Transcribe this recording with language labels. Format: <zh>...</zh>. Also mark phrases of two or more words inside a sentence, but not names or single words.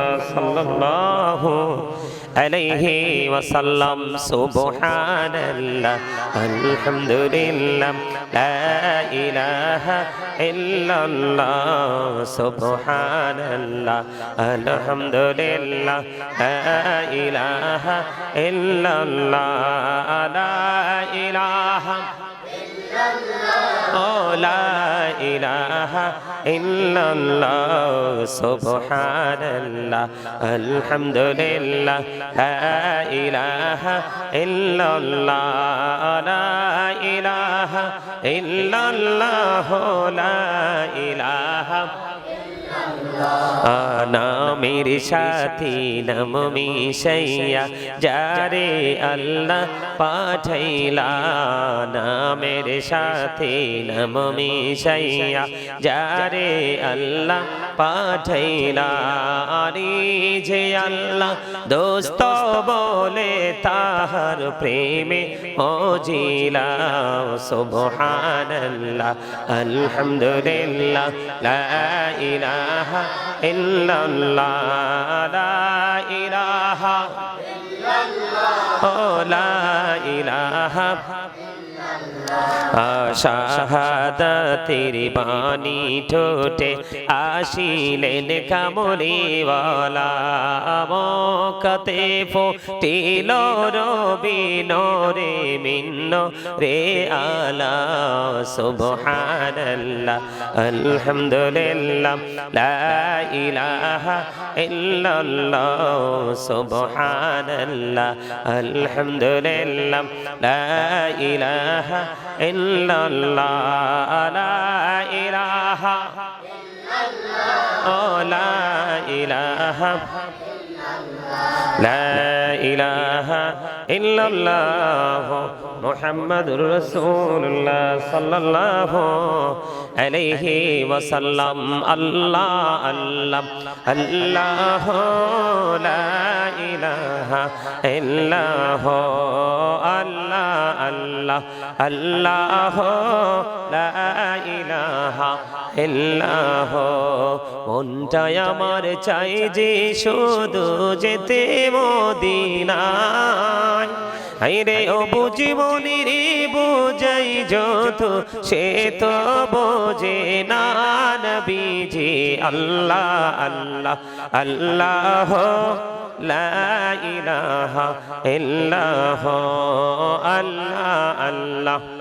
<ar>صلى الله عليه وسلم سبحان الله الحمد لله لا إله إلا الله سبحان الله الحمد لله لا إله إلا الله لا إله أوه لا إله إلا الله سبحان الله الحمد لله لا إله إلا الله لا إله إلا الله لا إله illallah la ilaha</ar> <bn>নামের সাথী নাম মিশাইয়া যারে আল্লাহ পাঠাইলা নামের সাথী নাম মিশাইয়া যারে আল্লাহ পাঠাইলা আরে যে আল্লাহ দোস্ত বলে তাহার প্রেমে মজিলা</bn> <ar>سبحان الله الحمد لله لا إله إلا الله لا إله إلا الله لا إله</ar> <bn>শাহাদাতের বাণী ঠোঁটে আসিলেন কামলিওয়ালা মক্কাতে ফুটিল রবিন রে মিন্ন রে আলা</bn> <ar>سبحان الله الحمد لله لا إله إلا الله سبحان الله الحمد لله لا إله إلا الله لا إله أوه لا إله لا إله إلا الله محمد رسول الله صلى الله عليه وسلم الله الله الله لا إله إلا الله الله الله الله Allah لا إله إلا الله</ar> <bn>মনটাই আমার চাই যে শুধু যেতে মদিনায় হাইরে ও বুঝিমনির বুঝাই যত সে তো বোঝে না নবীজি</bn> <ar>الله الله الله لا إله إلا الله الله الله</ar>